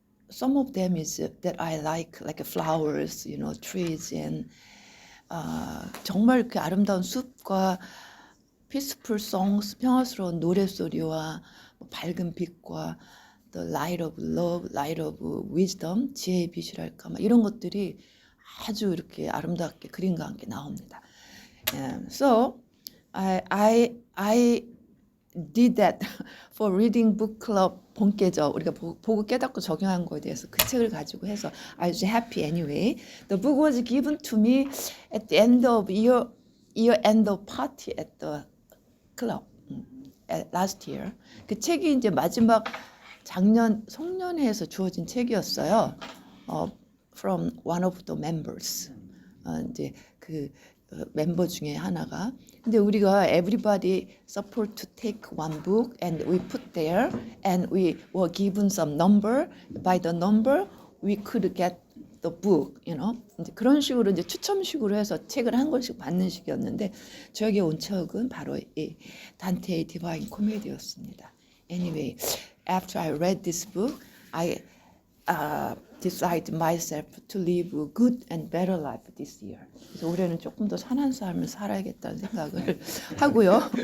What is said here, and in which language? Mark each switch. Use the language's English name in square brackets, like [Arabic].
[English] Some of them is that I like flowers, you know, trees and [Korean] 정말 그 아름다운 숲과 [English] peaceful songs, [Korean] 평화스러운 노랫소리와 밝은 빛과 [English] the light of love, light of wisdom, [Korean] 지혜의 빛이랄까 막 이런 것들이 아주 이렇게 아름답게 그림과 함께 나옵니다. [English] So I did that for reading book club [Korean] 본께죠. 우리가 보고 깨닫고 적용한 거에 대해서 그 책을 가지고 해서 [English] I was happy anyway. The book was given to me at the end of year end of party at the club last year. [Korean] 그 책이 이제 마지막 작년 송년회에서 주어진 책이었어요. [English] From one of the members. [Korean] 이제 그 멤버 중에 하나가. 근데 우리가 [English] everybody support to take one book and we put there and we were given some number. By the number we could get the book, you know. [Korean] 이제 그런 식으로 이제 추첨식으로 해서 책을 한 권씩 받는 식이었는데 저에게 온 책은 바로 이 단테의 디바인 코미디였습니다. [English] Anyway, after I read this book, I decide myself to live a good and better life this year. [Korean] 그래서 올해는 조금 더 선한 삶을 살아야겠다는 생각을 하고요.